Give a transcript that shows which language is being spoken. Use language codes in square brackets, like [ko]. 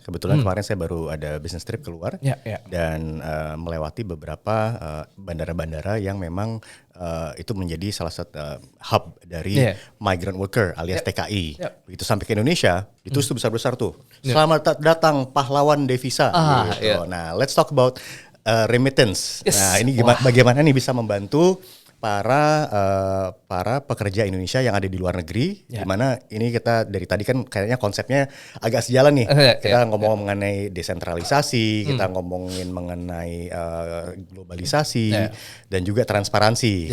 [id] Kebetulan kemarin saya baru ada business trip keluar dan melewati beberapa bandara-bandara yang memang itu menjadi salah satu hub dari migrant worker alias TKI. Begitu sampai ke Indonesia, itu besar-besar tuh. Selamat datang pahlawan devisa. Gitu. Nah, [en] let's talk about remittance. [id] Nah, ini bagaimana nih bisa membantu para pekerja Indonesia yang ada di luar negeri, dimana ini kita dari tadi kan kayaknya konsepnya agak sejalan nih. Kita ngomong mengenai desentralisasi, kita ngomongin mengenai globalisasi dan juga transparansi.